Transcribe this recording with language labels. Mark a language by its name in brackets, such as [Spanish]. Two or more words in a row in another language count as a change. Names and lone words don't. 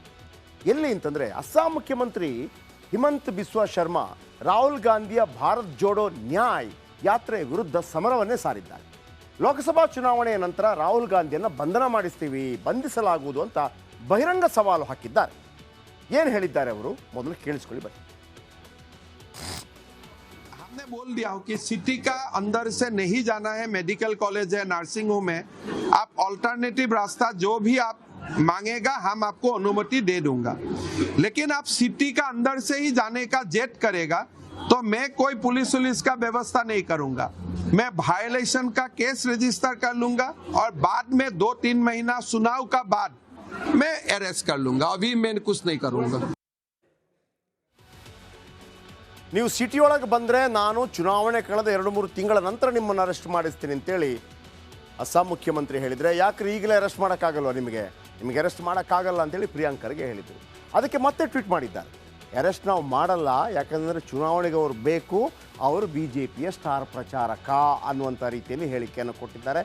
[Kannada] ಎಲ್ಲಿ ಅಂತಂದರೆ, ಅಸ್ಸಾಂ ಮುಖ್ಯಮಂತ್ರಿ ಹಿಮಂತ್ ಬಿಸ್ವಾ ಶರ್ಮಾ ರಾಹುಲ್ ಗಾಂಧಿಯ ಭಾರತ್ ಜೋಡೋ ನ್ಯಾಯ್ ಯಾತ್ರೆ ವಿರುದ್ಧ ಸಮರವನ್ನೇ ಸಾರಿದ್ದಾರೆ. ಲೋಕಸಭಾ ಚುನಾವಣೆಯ ನಂತರ ರಾಹುಲ್ ಗಾಂಧಿಯನ್ನು ಬಂಧಿಸಲಾಗುವುದು ಅಂತ ಬಹಿರಂಗ ಸವಾಲು ಹಾಕಿದ್ದಾರೆ. ಏನು ಹೇಳಿದ್ದಾರೆ ಅವರು ಮೊದಲು ಕೇಳಿಸ್ಕೊಳ್ಳಿ ಬನ್ನಿ. [Hindi] हमने बोल दिया हो कि सिटी का अंदर से नहीं जाना है, [English] medical college [Hindi] है, [English] nursing home [Hindi] है, आप ऑल्टरनेटिव रास्ता जो भी आप मांगेगा हम आपको अनुमति दे दूंगा, लेकिन आप सिटी का अंदर से ही जाने का जेट करेगा तो मैं कोई पुलिस का व्यवस्था नहीं करूंगा, मैं वायलेशन का [English] case register [Hindi] कर लूंगा और बाद में 2-3 महीना चुनाव का बाद मैं अरेस्ट कर लूंगा, अभी मैं कुछ नहीं करूंगा. [Kannada] ನೀವು ಸಿಟಿ ಒಳಗೆ ಬಂದರೆ ನಾನು ಚುನಾವಣೆ ಕಳೆದ 2-3 ತಿಂಗಳ ನಂತರ ನಿಮ್ಮನ್ನು ಅರೆಸ್ಟ್ ಮಾಡಿಸ್ತೀನಿ ಅಂತೇಳಿ ಅಸ್ಸಾಂ ಮುಖ್ಯಮಂತ್ರಿ ಹೇಳಿದರೆ, ಯಾಕ್ರಿ ಈಗಲೇ ಅರೆಸ್ಟ್ ಮಾಡೋಕ್ಕಾಗಲ್ವ, ನಿಮಗೆ ಅರೆಸ್ಟ್ ಮಾಡೋಕ್ಕಾಗಲ್ಲ ಅಂತೇಳಿ ಪ್ರಿಯಾಂಕ್ ಖರ್ಗೆ ಹೇಳಿದರು. ಅದಕ್ಕೆ ಮತ್ತೆ ಟ್ವೀಟ್ ಮಾಡಿದ್ದಾರೆ, ಅರೆಸ್ಟ್ ನಾವು ಮಾಡಲ್ಲ, ಯಾಕಂದರೆ ಚುನಾವಣೆಗೆ ಅವರು ಬೇಕು, ಅವರು BJPಯ ಸ್ಟಾರ್ ಪ್ರಚಾರಕ ಅನ್ನುವಂಥ ರೀತಿಯಲ್ಲಿ ಹೇಳಿಕೆಯನ್ನು ಕೊಟ್ಟಿದ್ದಾರೆ.